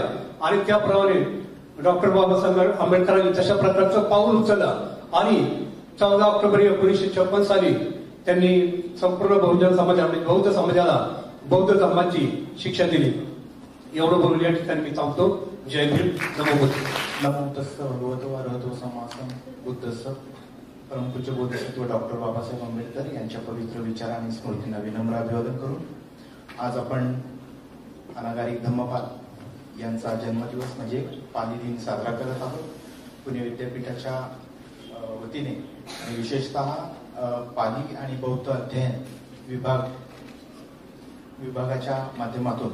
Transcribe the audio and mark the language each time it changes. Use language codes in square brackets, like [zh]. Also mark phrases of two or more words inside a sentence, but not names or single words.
[mr] आणि त्याप्रमाणे डॉक्टर बाबासाहेब आंबेडकरांनी तशा प्रकारचं पाऊल उचललं आणि 14 ऑक्टोबर 1956 साली त्यांनी संपूर्ण बहुजन समाजाला, बौद्ध समाजाला बौद्ध धर्माची शिक्षा दिली. एवढं बोलून या ठिकाणी मी थांबतो. जय भीम. नमो बुद्ध. [pi] नमो तस्स भगवतो अरहतो समासम बुद्धस्स. [mr] परमपूज्य बोधसत्व डॉक्टर बाबासाहेब आंबेडकर यांच्या पवित्र विचार आणि स्मृतींना विनम्र अभिवादन करून आज आपण अनागारिक धम्मपाल यांचा जन्मदिवस म्हणजे पाली दिन साजरा करत आहोत. पुणे विद्यापीठाच्या वतीने आणि विशेषतः पाली आणि बौद्ध अध्ययन विभागाच्या माध्यमातून.